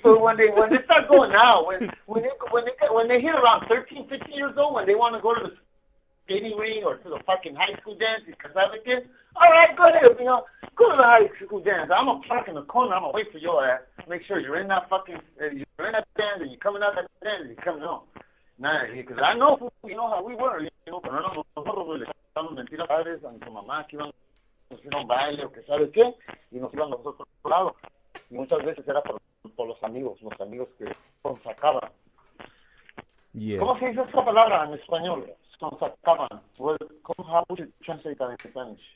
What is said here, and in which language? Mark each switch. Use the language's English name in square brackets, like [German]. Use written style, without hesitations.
[English] So when they start going out, when they hit around 13, 15 years old, when they want to go to the skating ring or to the fucking high school dance because I have a kid, all right, go ahead, go to the high school dance. I'm gonna park in the corner. I'm gonna wait for your ass. Make sure you're in that fucking, you're in that dance and you're coming out that dance and you're coming home. Nah, because I know, how we were, [Spanish] pero nosotros le echamos mentiras a veces a mi mamá que iban a hacer un baile o que sabe qué, y nos iban nosotros por otro lado. Y muchas veces era por los amigos que nos sacaban. [English] Yeah. [Spanish] ¿Cómo se dice esa palabra en español? Sonsacaban. [English] How would you translate that in Spanish?